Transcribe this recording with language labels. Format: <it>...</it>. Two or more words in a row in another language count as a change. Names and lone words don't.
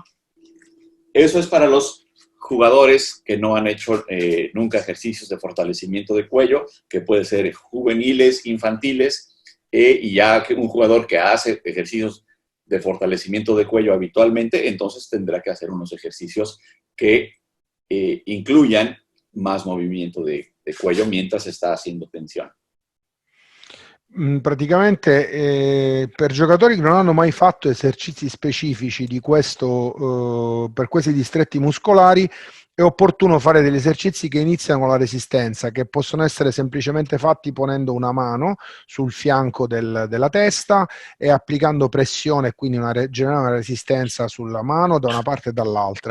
<es>Eso es para los jugadores que no han hecho nunca ejercicios de fortalecimiento de cuello, que puede ser juveniles, infantiles, y ya que un jugador que hace ejercicios de fortalecimiento de cuello habitualmente, entonces tendrá que hacer unos ejercicios que incluyan más movimiento de cuello mientras está haciendo tensione.</es> <it>Praticamente per giocatori che non hanno mai fatto esercizi specifici di questo, per questi distretti muscolari, è opportuno fare degli esercizi che iniziano con la resistenza, che possono essere semplicemente fatti ponendo una mano sul fianco della testa e applicando pressione, quindi generare una resistenza sulla mano da una parte e dall'altra.</it>